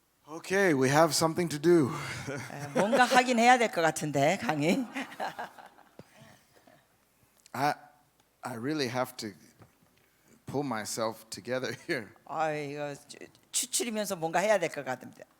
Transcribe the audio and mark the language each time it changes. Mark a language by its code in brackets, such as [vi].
[en] Okay, we have something to do. [ko] 뭔가 하긴 해야 될 것 같은데 강의. [en] I really have to pull myself together here. [ko] 이거 추출이면서 뭔가 해야 될 것 같아요.